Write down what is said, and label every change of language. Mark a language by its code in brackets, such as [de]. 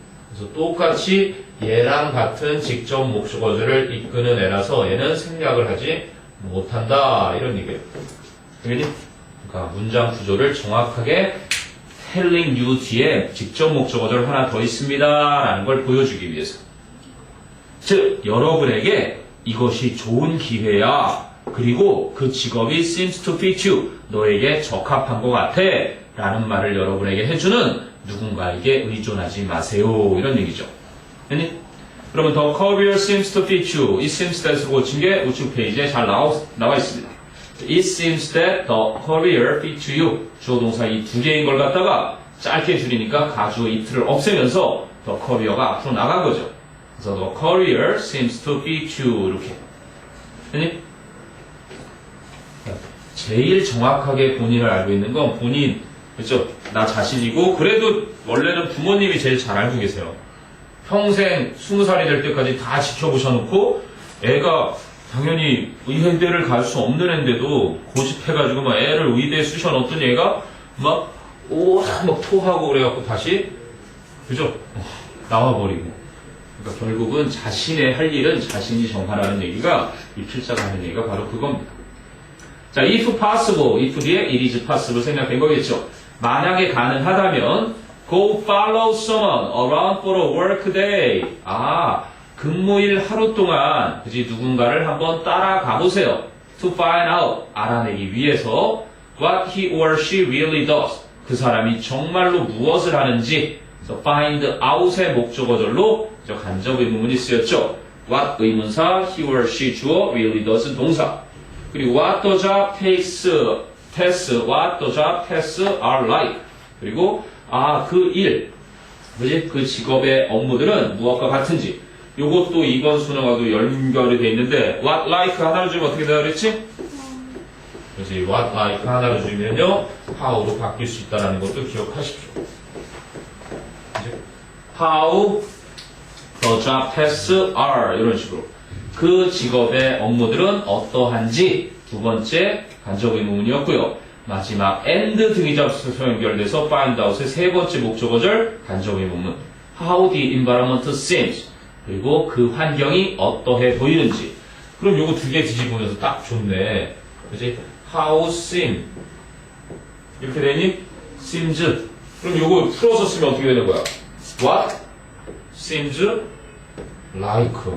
[ko] 그래서 똑같이 얘랑 같은 직접 목적어들을 이끄는 애라서 얘는 생략을 하지 못한다. 이런 얘기예요. 그러니까 문장 구조를 정확하게 [en] telling you [ko] 뒤에 직접 목적어들 하나 더 있습니다. 라는 걸 보여주기 위해서. 즉, 여러분에게 이것이 좋은 기회야. 그리고 그 직업이 [en] seems to fit you. [ko] 너에게 적합한 것 같아. 라는 말을 여러분에게 해주는 누군가에게 의존하지 마세요. 이런 얘기죠. 아니? 그러면 [en] the career seems to fit you. [ko] 이 [en] seems that [ko] 으로 고친 게 우측 페이지에 잘 나와 있습니다. [en] It seems that the career fits you. [ko] 주어 동사 이 두 개인 걸 갖다가 짧게 줄이니까 가주어 it를 없애면서 the career가 앞으로 나간 거죠. 그래서 [en] the career seems to fit you. [ko] 이렇게. 아니? 제일 정확하게 본인을 알고 있는 건 본인, 그렇죠? 나 자신이고, 그래도 원래는 부모님이 제일 잘 알고 계세요. 평생 20살이 될 때까지 다 지켜보셔놓고, 애가 당연히 의대를 갈 수 없는 애인데도 고집해가지고 막 애를 의대에 쑤셔넣었더니 애가 막 토하고 그래갖고 다시, 그죠? 나와버리고. 그러니까 결국은 자신의 할 일은 자신이 정하라는 얘기가 이 필자가 하는 얘기가 바로 그겁니다. 자, [en] if possible, [ko] if 뒤에 [en] it is possible [ko] 생략된 거겠죠. 만약에 가능하다면 [en] go follow someone around for a work day. [ko] 근무일 하루 동안 그지 누군가를 한번 따라가 보세요. [en] to find out, [ko] 알아내기 위해서 [en] what he or she really does. [ko] 그 사람이 정말로 무엇을 하는지. 그래서 find out의 목적어절로 간접 의문문이 쓰였죠. [en] what [ko] 의문사, [en] he or she [ko] 주어, [en] really does [ko] 동사. [en] 그리고 what the job takes, what the job tasks are like. [ko] 그리고 그 일, 그지? 그 직업의 업무들은 무엇과 같은지. 요것도 이번 수능하고 연결이 돼 있는데 [en] what like [ko] 하나를 주면 어떻게 되라 그랬지? 그지? [en] what like [ko] 하나를 주면요 how로 바뀔 수 있다는 것도 기억하십시오. 그지? [en] how the job tasks are [ko] 이런 식으로. 그 직업의 업무들은 어떠한지 두 번째 간접 의문문이었고요. 마지막 and 등이접수서 연결돼서 find out의 세 번째 목적어절 간접 의문문. [en] How the environment seems. [ko] 그리고 그 환경이 어떠해 보이는지. 그럼 요거 두 개 뒤집으면서 딱 좋네. 그지? [en] How seem. [ko] 이렇게 되니? seems. 그럼 요거 풀어서 쓰면 어떻게 되는 거야? [en] What seems like.